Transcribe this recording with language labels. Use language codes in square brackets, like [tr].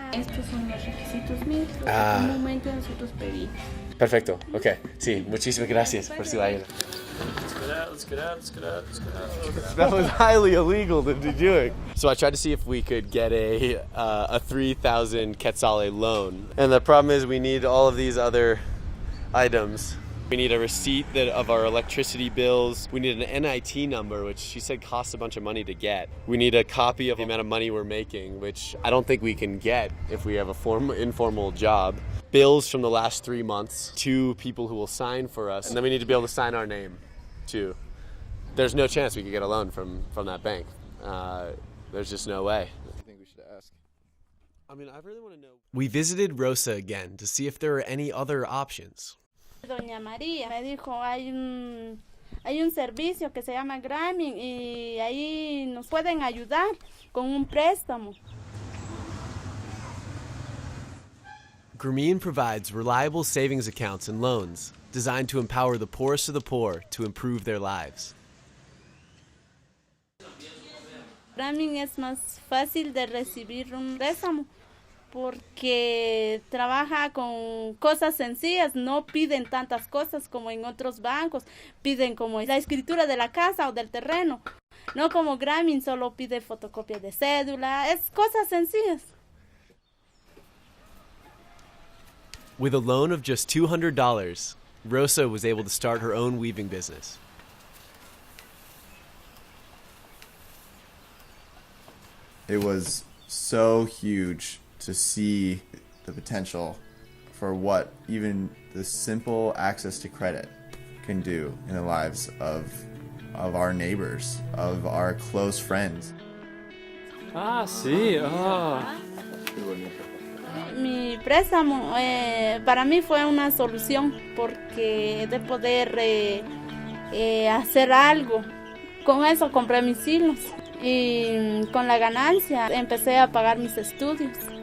[es] Estos son los requisitos míos. En un momento nosotros pedimos. Perfecto. Okay. Sí, muchísimas gracias por su ayuda. [en] Let's get out. That was highly illegal to be doing. So I tried to see if we could get a 3,000 quetzale loan. And the problem is we need all of these other items. We need a receipt of our electricity bills. We need an NIT number, which she said costs a bunch of money to get. We need a copy of the amount of money we're making, which I don't think we can get if we have a informal job. Bills from the last 3 months, 2 people who will sign for us, and then we need to be able to sign our name too. There's no chance we could get a loan from that bank. There's just no way. I think we should ask. I mean, I really want to know. We visited Rosa again to see if there are any other options. [es] Doña María me dijo, hay un servicio que se llama Grameen y ahí nos pueden ayudar con un préstamo. [en] Grameen provides reliable savings accounts and loans designed to empower the poorest of the poor to improve their lives. [es] Grameen es más fácil de recibir un préstamo porque trabaja con cosas sencillas, no piden tantas cosas como en otros bancos, piden como la escritura de la casa o del terreno, no como Grameen solo pide fotocopia de cédula, es cosas sencillas. [en] With a loan of just $200, Rosa was able to start her own weaving business. It was so huge to see the potential for what even the simple access to credit can do in the lives of our neighbors, of our close friends. [es] Sí. Mi préstamo para mí fue una solución porque de poder hacer algo. Con eso compré mis hilos y con la ganancia empecé a pagar mis estudios.